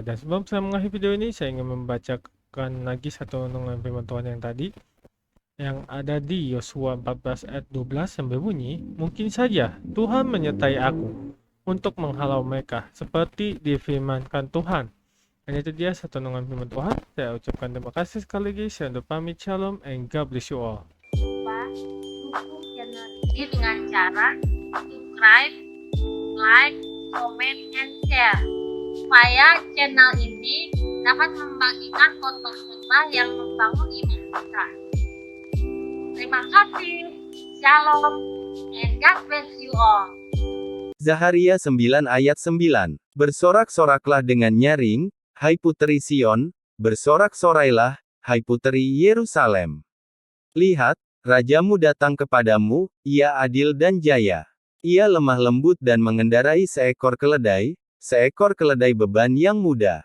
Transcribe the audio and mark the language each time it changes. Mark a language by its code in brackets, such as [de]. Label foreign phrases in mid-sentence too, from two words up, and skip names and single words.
[id] Dan sebelum saya mengakhiri video ini, saya ingin membacakan lagi satu renungan firman Tuhan yang tadi, yang ada di Yosua 14 ayat 12 yang berbunyi, mungkin saja Tuhan menyertai aku untuk menghalau mereka, seperti difirmankan Tuhan. Dan itu dia satu renungan firman Tuhan. Saya ucapkan terima kasih sekali lagi. Saya undur pamit. [en] Shalom and God bless you all. [id] Dukung channel ini dengan cara [en] subscribe, like, comment, and share [id] supaya channel ini dapat membagikan konten-konten yang membangun iman kita. Terima kasih. [en] Shalom and God bless you all. [id] Zaharia 9 ayat 9. Bersorak-soraklah dengan nyaring, hai puteri Sion, bersorak-sorailah, hai puteri Yerusalem. Lihat, rajamu datang kepadamu, ia adil dan jaya. Ia lemah lembut dan mengendarai seekor keledai beban yang mudah.